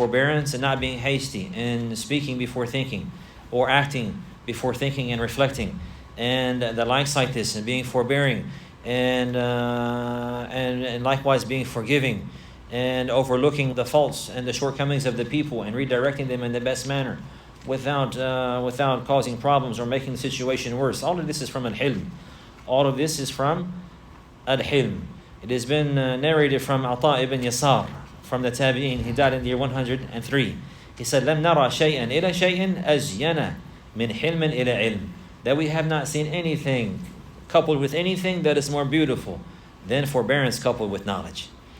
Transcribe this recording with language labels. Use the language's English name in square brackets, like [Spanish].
[English] In speaking before thinking, or acting before thinking and reflecting, and the likes like this, and being forbearing, and likewise being forgiving, and overlooking the faults and the shortcomings of the people and redirecting them in the best manner without causing problems or making the situation worse. All of this is from al-hilm. It has been narrated from Ata ibn Yasar, from the Tabi'in. He died in the year 103. He said, [Arabic] لَمْ نَرَى شَيْئًا إِلَى شَيْءٍ أَزْيَنَ مِنْ حِلْمٍ إِلَى عِلْمٍ. [English] That we have not seen anything coupled with anything that is more beautiful than forbearance coupled with knowledge.